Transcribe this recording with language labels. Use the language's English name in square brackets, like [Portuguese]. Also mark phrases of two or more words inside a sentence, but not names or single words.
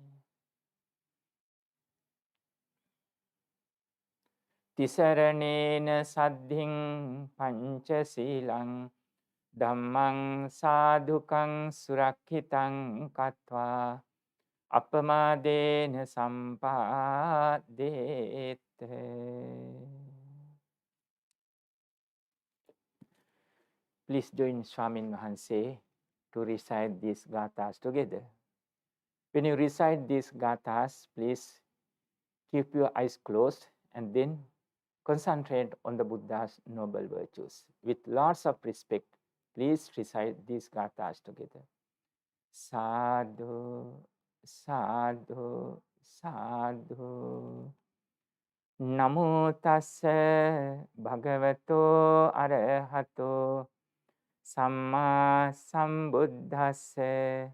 [Pali] Tisaranena saddhiṃ pañcasīlaṃ dhammang sādhukang surakkhitāṃ kattvā apamādena sampādete. [English] Please join Swamin Wahanse to recite these gathas together. When you recite these gathas, please keep your eyes closed and then concentrate on the Buddha's noble virtues with lots of respect Please recite these gathas together. [Pali] Sadhu, sadhu, sadhu. Namo tassa bhagavato arahato samma sambuddhassa.